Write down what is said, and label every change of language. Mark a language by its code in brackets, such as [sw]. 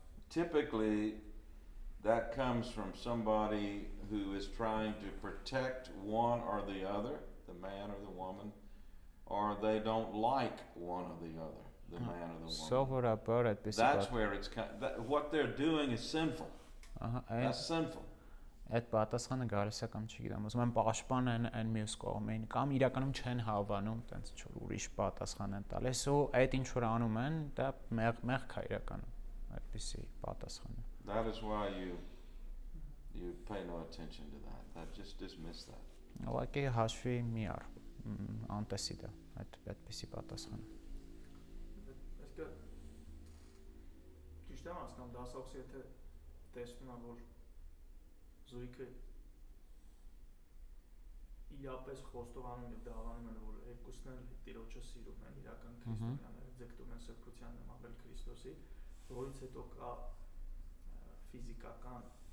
[en] Typically that comes from somebody who is trying to protect one or the other, the man or the woman, or they don't like one or the other, the man or the woman. [hy] Սովորաբար այդպես. [en] That's where it's what they're doing is sinful. That's sinful. [hy] Այդ պատասխանը գալիս է կամ չգիտեմ, ուզում եմ պաշտպանեն այն մյուս կողմին, կամ իրականում չեն հավանում, տենց ինչ-որ ուրիշ պատասխան են տալիս, ու այդ ինչ որ անում են, դա մեղք է իրականում, այդպիսի պատասխանը. [en] That is why you pay no attention to that. Just dismiss that. [hy] Ուղղակի հաշվի մի առ, անտեսի դա, այդպիսի պատասխանը. Այսինքն ճիշտ եմ հասկանում, դասախոսը եթե տեսնում է, որ զույգը իրապես խոստովանում եւ դավանում են, որ երկուսն էլ Տիրոջը սիրում են, իրական քրիստոնյաները ձգտում են սրբության նմանվել Քրիստոսի, որից հետո կա ֆիզիկական